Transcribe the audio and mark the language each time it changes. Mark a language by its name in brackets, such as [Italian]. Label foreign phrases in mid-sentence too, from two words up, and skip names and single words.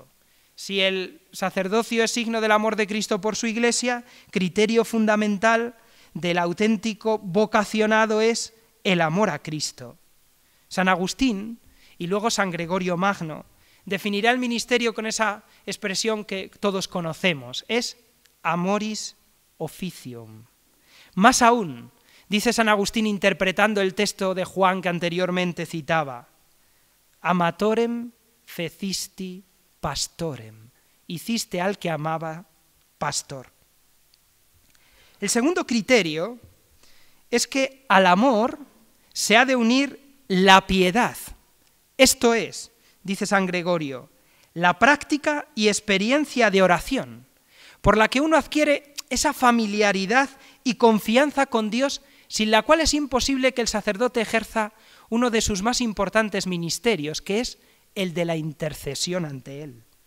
[Spanish] Si el sacerdocio es signo del amor de Cristo por su Iglesia, criterio fundamental del auténtico vocacionado es el amor a Cristo. San Agustín y luego San Gregorio Magno definirá el ministerio con esa expresión que todos conocemos, es [Latin] amoris officium. [Spanish] Más aún, dice San Agustín interpretando el texto de Juan que anteriormente citaba, [Latin] amatorem fecisti pastorem, [Spanish] hiciste al que amaba pastor. El segundo criterio es que al amor se ha de unir la piedad, esto es, dice San Gregorio, la práctica y experiencia de oración, por la que uno adquiere esa familiaridad y confianza con Dios, sin la cual es imposible que el sacerdote ejerza uno de sus más importantes ministerios, que es el de la intercesión ante Él.